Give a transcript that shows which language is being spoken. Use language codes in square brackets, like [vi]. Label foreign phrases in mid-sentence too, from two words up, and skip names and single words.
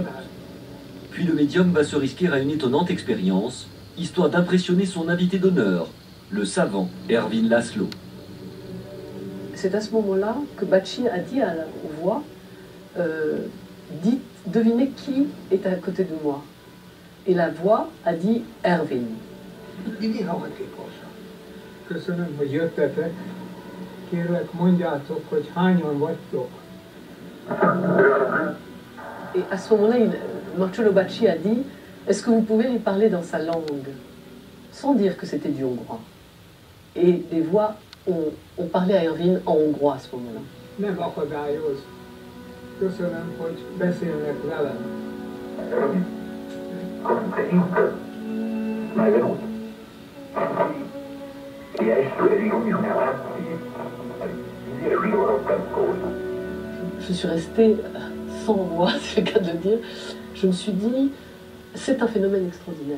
[fr] Puis le médium va se risquer à une étonnante expérience, histoire d'impressionner son invité d'honneur, le savant Ervin Laszlo. C'est à ce moment-là que Bacci a dit aux voix, devinez qui est à côté de moi. Et la voix a dit Ervin. [hu] Köszönöm, hogy jöttetek. Kérlek, mondjátok, hogy hányan vagytok. [fr] Et à ce moment-là, Marcello Bacci a dit, est-ce que vous pouvez lui parler dans sa langue, sans dire que c'était du hongrois. Et les voix ont parlé à Ervin en hongrois à ce moment-là. [hu] Nem akadályoz. Köszönöm, hogy beszélnek velem. [fr] Je suis restée sans voix, c'est le cas de le dire. Je me suis dit, c'est un phénomène extraordinaire.